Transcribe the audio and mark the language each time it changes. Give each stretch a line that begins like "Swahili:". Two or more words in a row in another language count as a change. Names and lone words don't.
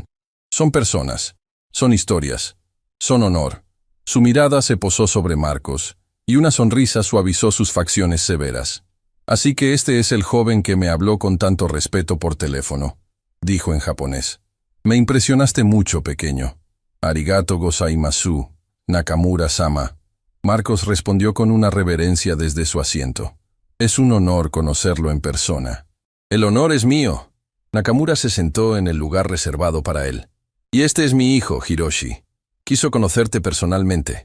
Spanish: Son personas, son historias, son honor». Su mirada se posó sobre Marcos, y una sonrisa suavizó sus facciones severas. «Así que este es el joven que me habló con tanto respeto por teléfono», dijo en japonés. «Me impresionaste mucho, pequeño.
Japanese: ありがとうございます, Nakamura-sama».
Spanish: Marcos respondió con una reverencia desde su asiento. «Es un honor conocerlo en persona». El honor es mío. Nakamura se sentó en el lugar reservado para él. Y este es mi hijo, Hiroshi. Quiso conocerte personalmente.